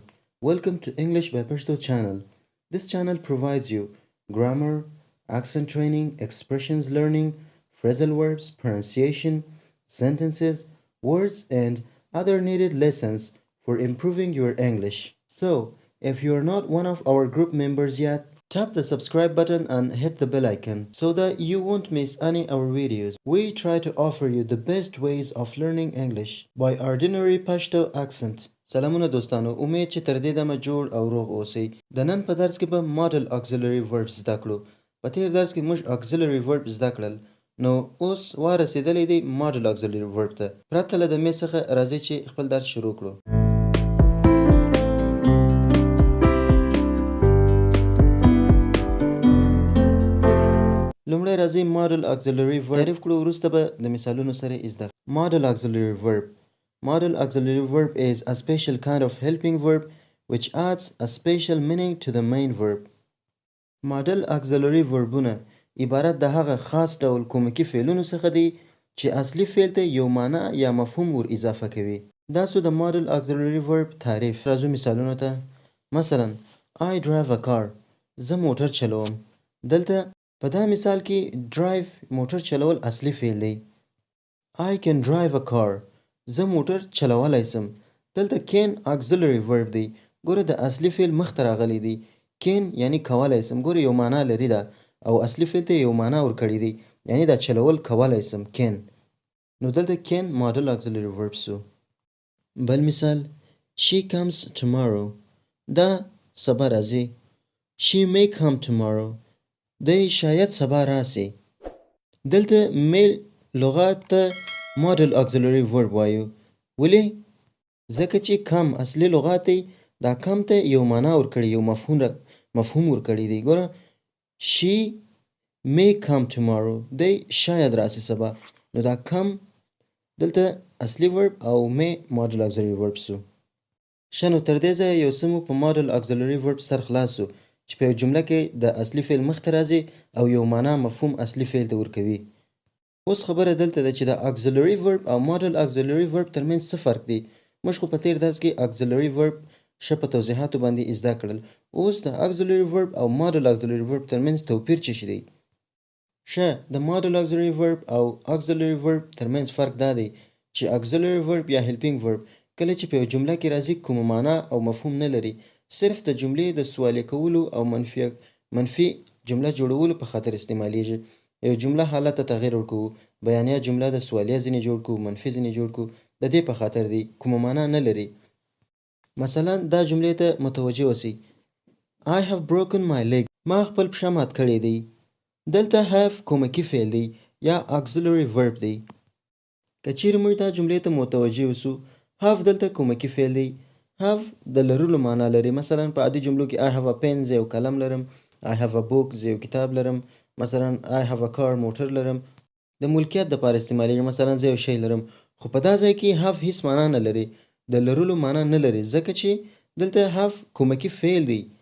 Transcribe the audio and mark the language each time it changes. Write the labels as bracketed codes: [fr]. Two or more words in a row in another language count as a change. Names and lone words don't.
[en] Welcome to English by Pashto channel. This channel provides you grammar, accent training, expressions learning, phrasal verbs, pronunciation, sentences, words and other needed lessons for improving your English. So, if you are not one of our group members yet, tap the subscribe button and hit the bell icon so that you won't miss any of our videos. We try to offer you the best ways of learning English by ordinary Pashto accent. [ps] سلامونه دوستانو امید چې تر دې دمه جوړ او روغ اوسئ د نن په درس کې به [en] modal auxiliary verbs [ps] زده کړو په تیر درس کې موږ [en] auxiliary verb [ps] زده کړل نو اوس ورسېدلی دی [en] modal auxiliary verb [ps] ته پرته له د مې څخه راځئ چې خپل درس شروع کړو لومړی راځئ [en] modal auxiliary verb [ps] تعریف کړو وروسته به د مثالونو سره یې زده کړو [en] modal auxiliary verb Model auxiliary verb is a special kind of helping verb which adds a special meaning to the main verb. Model auxiliary verb [ps] ونه عبارت د هغه خاص ډول کومکی فعلونو څخه دي چې اصلي فعل ته یو معنی یا مفهوم ور اضافه کوي. دا سو د [en] model auxiliary verb [ps] تعریف. راځو مثالونو ته. [en] مثلا I drive a car. [ps] زه موټر چلوم. دلته په دا مثال کې drive موټر چلول اصلي فعل دی. [en] I can drive a car. [ps] زه موټر چلولای سم دلته can [en] auxiliary verb [ps] دی ګوره د اصلي فعل مخته راغلی دی can یعنی کولای سم ګوره یو معنا لري دا او اصلي فعل ته یو معنا ورکړی دی یعنی دا چلول کولای سم can نو دلته can [en] model auxiliary verb [ps] سو بل مثال [en] she comes tomorrow [ps] دا سبا راځي [en] she may come tomorrow [ps] دی شاید سبا راسي دلته may لغات ته [en] model auxiliary verb [ps] وایو ولی ځکه چې کم اصلي لغات دی دا کم ته یو معنا ورکړي یو مفهوم ورکړي دی ګوره [en] she may come tomorrow [ps] دی شاید راسي سبا نو دا کم دلته اصلي verb او may [en] model auxiliary verb [ps] سو شنو تر دې ځایه یو څه مو په [en] model auxiliary verb [ps] سر خلاص سو چې په یو جمله کې د اصلي فعل مخته راځي او یو معنا مفهوم اصلي فعل ته ورکوي اوس خبره دلته ده چې د [en] auxiliary verb [ps] او [en] model auxiliary verb [ps] ترمنځ څه فرق دی موږ خو په تیر درس کې [en] auxiliary verb [ps] ښه په توضیحاتو باندې زده کړل اوس د [en] auxiliary verb [ps] او [en] model auxiliary verb [ps] ترمنځ توپیر څه شی دی ښه د [en] model auxiliary verb [ps] او [en] auxiliary verb [ps] ترمنځ فرق دا دی چې [en] auxiliary verb [ps] یا [en] helping verb [ps] کله چې په یو جمله کې راځي کومه معنا او مفهوم نه لري صرف د جملې د سوالیه کولو او منفي جمله جوړولو په خاطر استعمالیږي یو جمله حالت ته تغییر ورکو بیانیه جمله د سوالیه ځینې جوړ کو منفي ځینې جوړ کو د دې په خاطر دی کومه معنا نه لري مثلا دا جملې ته متوجه اوسئ [en] I have broken my leg [ps] ما خپل پښه مات کړې دی دلته have کومکی فعل دی یا [en] auxiliary verb [ps] دی که چیرې موږ دا جملې ته متوجه اوسو have دلته کومکی فعل دی have د لرلو معنا لري مثلا په عادي جملو کې [en] I have a pen [ps] زه یو قلم لرم [en] I have a book [ps] زه یو کتاب لرم مثلا [en] I have a car [ps] موټر لرم د ملکیت د پاره استعمالیږي مثلا زه یو شی لرم خو په دا ځای کې have هیڅ معنا نه لري د لرلو معنا نه لري ځکه چې دلته have کومکی فعل دی